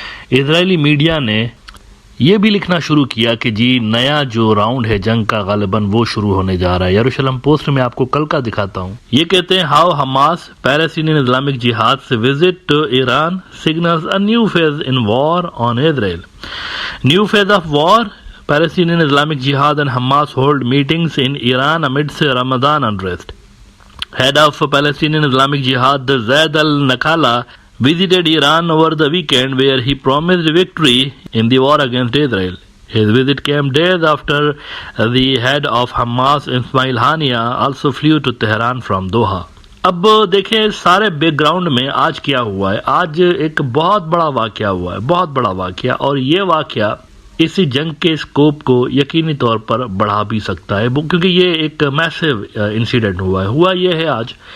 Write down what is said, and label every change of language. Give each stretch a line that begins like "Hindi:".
Urdu: اسرائیلی media نے یہ بھی لکھنا شروع کیا کہ جی نیا جو راؤنڈ ہے جنگ کا غالباً وہ شروع ہونے جا رہا ہے۔ یروشلم پوسٹ میں آپ کو کل کا دکھاتا ہوں، یہ کہتے ہیں
English: How Hamas Palestinian Islamic Jihad سے visit to Iran signals a new phase in war on Israel. New phase of war, Palestinian Islamic Jihad and Hamas hold meetings in Iran amidst Ramadan unrest. Head of Palestinian Islamic Jihad Zaid al-Nakhala visited Iran over the weekend where he promised victory in the war against Israel. His visit came days after the head of Hamas Ismail Haniyeh also flew to Tehran from Doha.
Urdu: اب دیکھیں سارے back ground میں آج کیا ہوا ہے۔ آج ایک بہت بڑا واقعہ ہوا ہے، بہت بڑا واقعہ، اور یہ واقعہ اسی جنگ کے اسکوپ کو یقینی طور پر بڑھا بھی سکتا ہے، کیونکہ یہ ایک میسو انسیڈنٹ ہوا ہے۔ ہوا یہ ہے آج